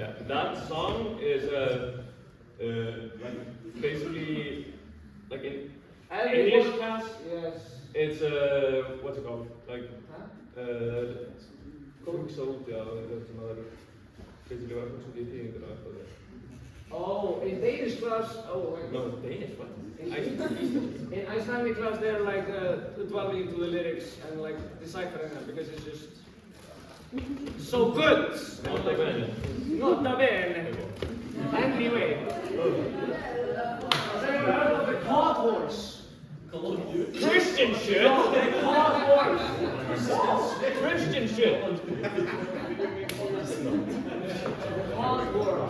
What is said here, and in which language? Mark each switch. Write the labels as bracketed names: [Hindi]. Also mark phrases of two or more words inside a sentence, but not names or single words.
[English] That song is like basically like in English class. Yes. It's what's it called? [Icelandic] Like hugsa sem maður basically var að hugsa út í þýðingur og eitthvað þar. [English] Oh, in Danish class, No, Danish, what? In Icelandic class, they're like dwelling into the lyrics and like deciphering them because it's just so good. [Latin] Nota bene. Nota bene. [English] Anyway, they're out of the cod horse. Christian shit. No, the cod horse. Christian shit. Cod horse.